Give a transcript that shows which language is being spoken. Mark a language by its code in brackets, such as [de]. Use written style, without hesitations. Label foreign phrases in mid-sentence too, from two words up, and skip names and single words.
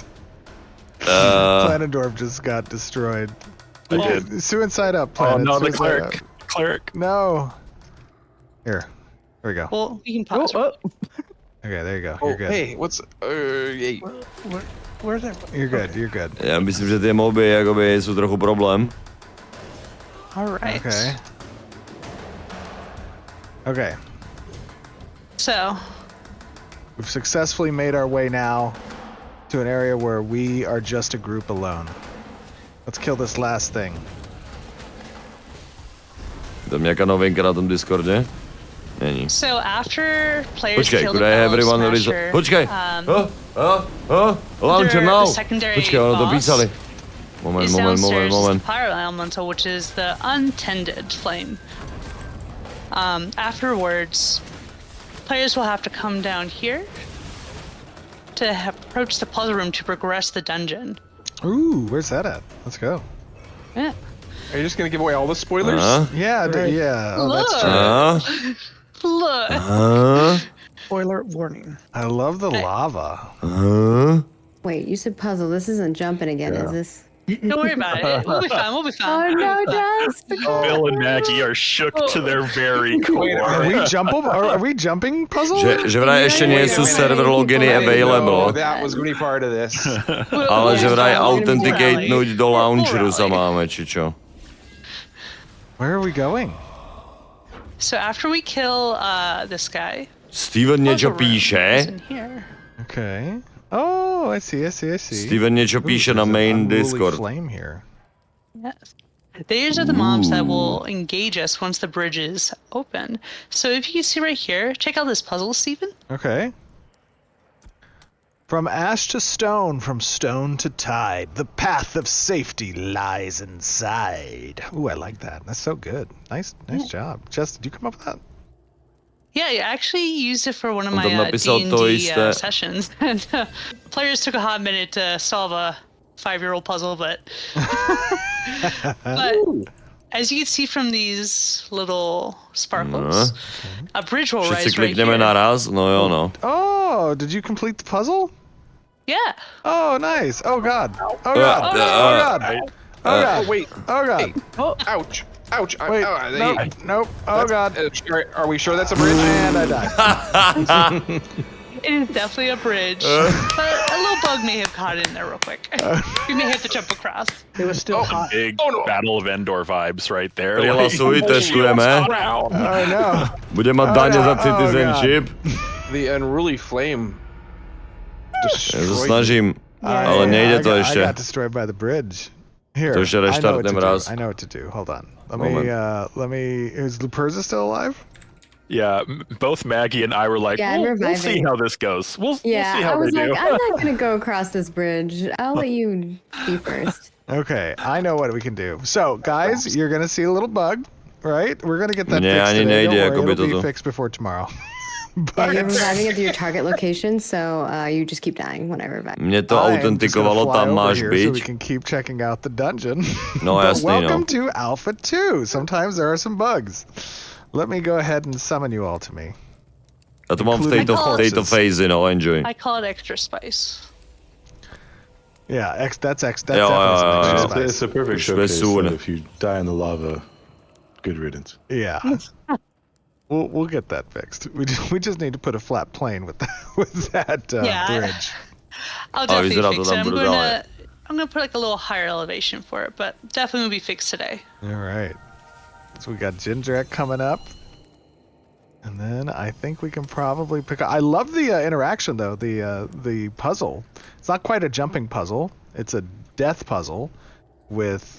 [en] Uh, Planendorf just got destroyed. I did. Suicide up, Oh Planet. no, the Suicide cleric. up. Cleric. No. Here we go. Well, we can pause. Okay, there you go. Oh, You're good. hey, what's hey. Where's that? You're good. You're good. [cs] Já myslím, že ty moby jakoby jsou trochu problém. [en] All right. Okay. Okay. So We've successfully made our way now to an area where we are just a group alone. Let's kill this last thing. [cs] Tam nějaká novinka na tom Discordě? Není. [en] So after players [cs] Počkej, [en] kill the could I have Bella everyone Smasher, [cs] Počkej! Launcher [en] their now! secondary [cs] Počkej, ono to [en] boss [sk] písali. Moment, [en] is [sk] moment, [en] downstairs [sk] moment, moment. [en] is the Pyro Elemental, which is the untended flame. Afterwards, players will have to come down here to approach the puzzle room to progress the dungeon. Ooh, where's that at? Let's go. Yeah. Are you just gonna give away all the spoilers? Yeah, yeah. Oh, that's true. Look. Spoiler warning. I love the lava. Wait, you said puzzle. This isn't jumping again, is this? Don't worry about it. We'll be fine. We'll be Oh fine. no, Jess! Bill and Maggie are shook to their very core. Are we jumping puzzle? [sk] Že vraj ešte nie sú server loginy available, [en] That was gonna be part of this. [sk] ale že vraj [en] Yeah. [sk] authenticatenúť do launcheru sa máme, či čo? [en] Where are we going? So after we kill this guy, [sk] Steven niečo [en] puzzle room is [sk] píše. [en] in here. Okay. Oh, I see. [sk] Steven niečo píše na [en] There's an [sk] main [en] unruly [sk] Discord. [en] flame here. Yes. These are the mobs that will engage us once the bridge is open. So if you see right here, check out this puzzle, Stephen. Okay. From ash to stone, from stone to tide, the path of safety lies inside. Ooh, I like that. That's so good. Nice job. Jess, did you come up with that? Yeah, I actually used it for one of [sk] On tam [en] my [sk] napísal to [en] D&D [sk] isté. [en] sessions. And players took a hot minute to solve a 5-year-old puzzle, but as you can see from these little sparkles, a bridge will [sk] Všetci [en] rise right [sk] klikneme [en] here. [sk] naraz? No jo, no. [en] Oh, did you complete the puzzle? Yeah. Oh, nice. Oh, God. Oh, God. Oh, God. Oh, God. Oh wait. Oh, God. Ouch. Ouch. Wait. Hey. Nope. Oh, God. Are we sure that's a bridge? And I died. It is definitely a bridge, but a little bug may have caught in there real quick. You may have to jump across. It was still hot. Big Oh, no. Battle of Endor vibes right there. [sk] Prihlasuj, testujeme. [en] Oh, no. [sk] Bude mať dane za citizenship. [en] The unruly flame. [sk] Ja sa [en] Destroyed. [sk] snažím, ale nejde to [en] I [sk] ešte. [en] got destroyed by the bridge. Here. [sk] To ešte [en] I know what [sk] reštartnem [en] to do. [sk] raz. [en] I know what to do. Hold on. [sk] Moment. [en] Let me. Is Luperza still alive? Yeah, both Maggie and I were like, Yeah, I'm we'll see reviving. how this goes. We'll see Yeah, how I was they like, do. I'm not gonna go across this bridge. I'll let you be first. Okay, I know what we can do. So, guys, you're gonna see a little bug, right? We're gonna get that [sk] Nie, [en] fixed [sk] ani [en] today. [sk] nejde, [en] Don't [sk] ako by [en] worry, it'll be [sk] toto. [en] fixed before tomorrow. Yeah, you're reviving at your target location, so you just keep dying when I revive. [sk] Mne to [en] I am just gonna [sk] autentikovalo, [en] fly [sk] tam [en] over [sk] máš [en] here so we [sk] byť. [en] can keep checking out the dungeon. [sk] No [en] But [sk] jasný, no. [en] welcome to Alpha 2. Sometimes there are some bugs. Let me go ahead and summon you all to me. [sk] Ja to mám v [en] Including [sk] tejto [en] horses. [sk] phase, no, enjoy. [en] I call it extra spice. Yeah, that's Yeah, definitely some extra It's spice. a perfect [sk] Už [en] showcase soon. that if you die in the lava, good riddance. Yeah. We'll get that fixed. We just need to put a flat plane with that Yeah. bridge. I'll definitely [sk] vyzerá to [en] fix [sk] tam [en] it. [sk] brutálne. [en] I'm gonna put like a little higher elevation for it, but definitely will be fixed today. All right. So we got Gingerek coming up. And then I think we can probably pick up. I love the interaction though. The puzzle. It's not quite a jumping puzzle. It's a death puzzle with.